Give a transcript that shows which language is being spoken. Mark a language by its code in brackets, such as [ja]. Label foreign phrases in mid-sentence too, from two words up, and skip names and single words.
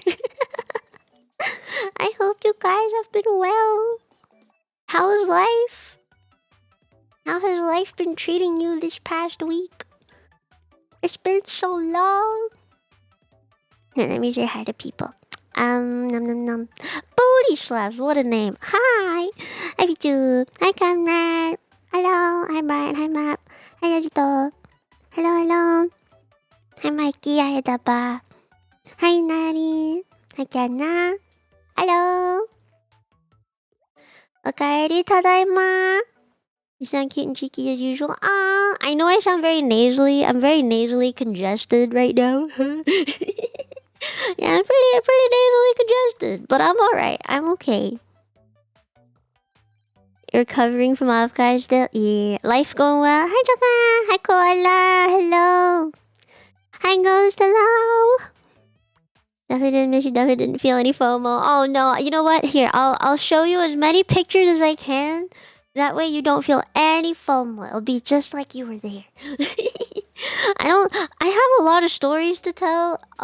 [en] I hope you guys have been well. How is life? How has life been treating you this past week? It's been so long. Now, let me say hi to people. Nom nom nom. Booty slaps, what a name. Hi. Hi YouTube. Hi Conrad. Hello. Hi Brian. Hi Map. Hi Yagito. Hello, hello. Hi Mikey. Hi Daba. Hi Nari. Hi Kiana. Hello. [ja] Okaeri tadaima. [en] You sound cute and cheeky as usual. Ah, I know I sound very nasally. I'm very nasally congested right now. Yeah, I'm pretty nasally congested, but I'm alright. I'm okay. You're recovering from AFKAI still? Yeah. Life going well? Hi, Joka. Hi, Koala. Hello. Hi, Ghost. Hello. Definitely didn't miss you. Definitely didn't feel any FOMO. Oh, no. You know what? Here, I'll show you as many pictures as I can. That way you don't feel any FOMO. It'll be just like you were there. I have a lot of stories to tell.